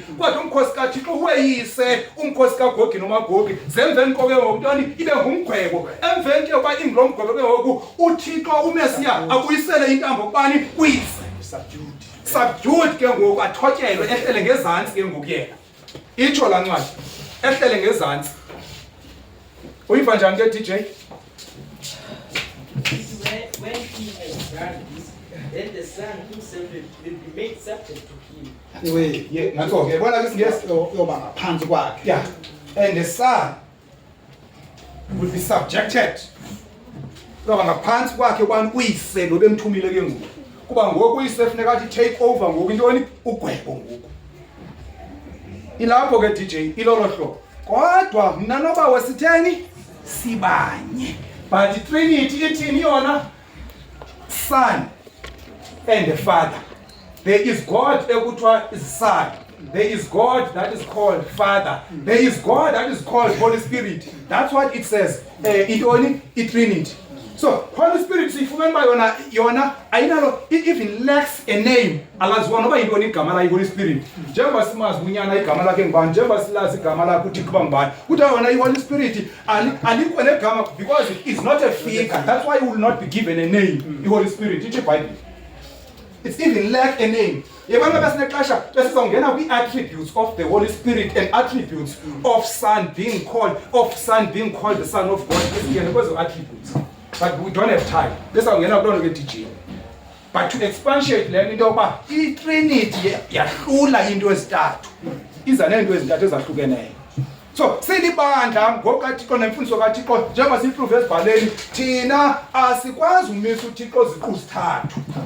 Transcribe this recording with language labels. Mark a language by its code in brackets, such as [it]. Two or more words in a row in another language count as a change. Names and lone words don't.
[xh] Kodwa umkhosi kaThixo weyise umkhosi kaGogi noMagogi zemveni koke ngokuntoni ibe ngumgwebo. Emveni ke kwa ingilomgwebo ke ngoku uThixo uMesiya abuyisele intambo kubani kuyise. Subdued ke ngoku athotyelwe ehlele ngezantsi ke ngoku yena. Itsho la ncwadi ehlele ngezantsi. Uyiva njani ke DJ? [en] When he has done this, then the Son himself will be made subject to him. Anyway, Yeah, [xh] ngakho ke bona ke singesi yoba ngaphansi kwakhe. [en] yeah. And the Son will be subjected. [xh] Kuba ngaphansi kwakhe kwani uyise lo bemthumile ke ngoku. Kuba ngoku uyise kufuneka athi [en] take over [xh] ngoku intoni ugwebo ngoku. Ilapho ke DJ ilolo hlobo. Kodwa mina noba wesitheni sibanye. [en] But the Trinity [xh] ithini yona [en] Son and the Father. There is God ekuthiwa is Son. There is God that is called Father. There is God that is called Holy Spirit. That's what it says. It Trinity. So Holy Spirit [xh] sifumene ba yona ayinalo, [en] it even lacks a name. [xh] Alaziwa noba yintoni igama la Holy Spirit. Njengoba simazi unyana igama lakhe ngubani, njengoba silazi igama lakhe uThixo bangubani. Kuthiwa yona iHoly Spirit alikho negama [en] because it is not a figure. That's why it will not be given a name. [xh] iHoly Spirit ithi iBhayibhile. [en] It's even lack a name. [xh] Yebona besinexesha besizongena [en] kwi-attributes of the Holy Spirit and attributes of Son being called the Son of God. [xh] Besingena kwezo [en] attributes. But we don't have time. [xh] Besizongena kuloo nto ke DJ. [en] But to expatiate [xh] le into yokuba i-Trinity yahlula into ezintathu. Iza neento ezintathu ezahlukeneyo. So silibandla ngokaThixo nemfundiso kaThixo njengoba siyiprove esibhaleni thina asikwazi umisa uThixo ziqu zithathu.